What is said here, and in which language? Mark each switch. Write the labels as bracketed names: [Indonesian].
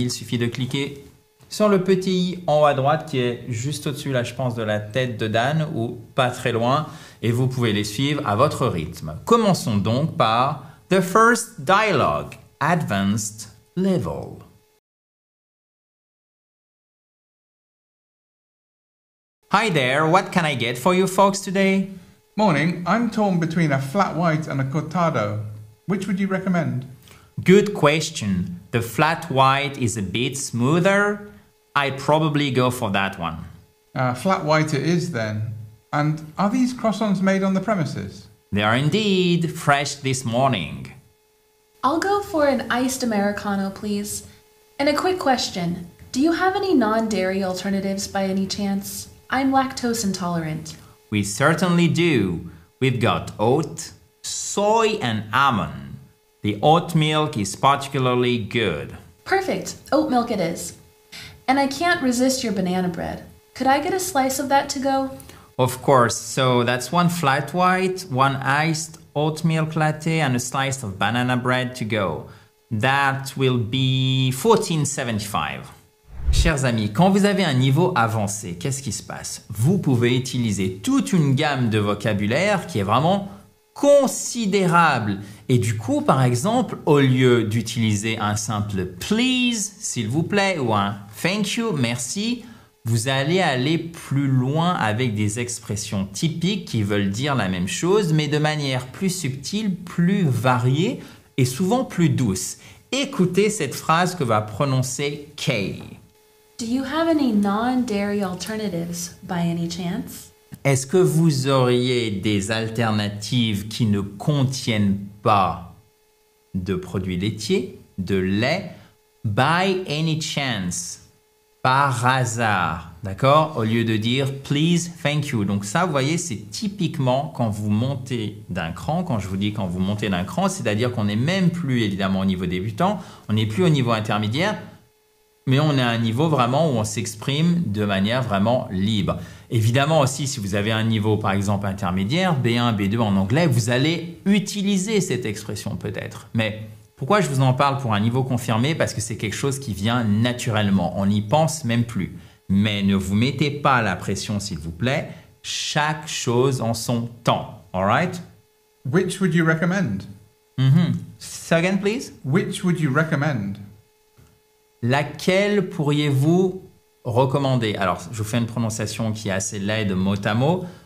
[French] Il suffit de cliquer sur le petit i en haut à droite qui est juste au-dessus, là, je pense, de la tête de Dan ou pas très loin, et vous pouvez les suivre à votre rythme. Commençons donc par The First Dialogue, Advanced Level. [English] Hi there, what can I get for you folks today? Morning, I'm torn between a flat white and a cortado. Which would you recommend? Good question. The flat white is a bit smoother. I'd probably go for that one. Flat white it is then. And are these croissants made on the premises? They are indeed fresh this morning. I'll go for an iced Americano, please. And a quick question. Do you have any non-dairy alternatives by any chance? I'm lactose intolerant. We certainly do. We've got oat, soy, and almond. The oat milk is particularly good. Perfect. Oat milk it is. And I can't resist your banana bread. Could I get a slice of that to go? Of course. So that's 1 flat white, 1 iced oat milk latte, and a slice of banana bread to go. That will be $14.75. [French] Chers amis, quand vous avez un niveau avancé, qu'est-ce qui se passe? Vous pouvez utiliser toute une gamme de vocabulaire qui est vraiment considérable. Et du coup, par exemple, au lieu d'utiliser un simple please, s'il vous plaît, ou un thank you, merci, vous allez aller plus loin avec des expressions typiques qui veulent dire la même chose, mais de manière plus subtile, plus variée et souvent plus douce. Écoutez cette phrase que va prononcer Kay. [English] Do you have any non-dairy alternatives by any chance? [French] Est-ce que vous auriez des alternatives qui ne contiennent pas de produits laitiers, de lait, [English] by any chance, [French] par hasard, d'accord? Au lieu de dire please, thank you. Donc ça, vous voyez, c'est typiquement quand vous montez d'un cran. Quand je vous dis quand vous montez d'un cran, c'est-à-dire qu'on n'est même plus évidemment au niveau débutant, on n'est plus au niveau intermédiaire, mais on est à un niveau vraiment où on s'exprime de manière vraiment libre. Évidemment aussi, si vous avez un niveau par exemple intermédiaire, B1, B2 en anglais, vous allez utiliser cette expression peut-être. Mais pourquoi je vous en parle pour un niveau confirmé? Parce que c'est quelque chose qui vient naturellement, on n'y pense même plus. Mais ne vous mettez pas la pression s'il vous plaît, chaque chose en son temps, alright? [English] Which would you recommend? Say again please? Which would you recommend? [French] Laquelle pourriez-vous recommander? Alors, je vous fais une prononciation qui est assez laide mot à mot.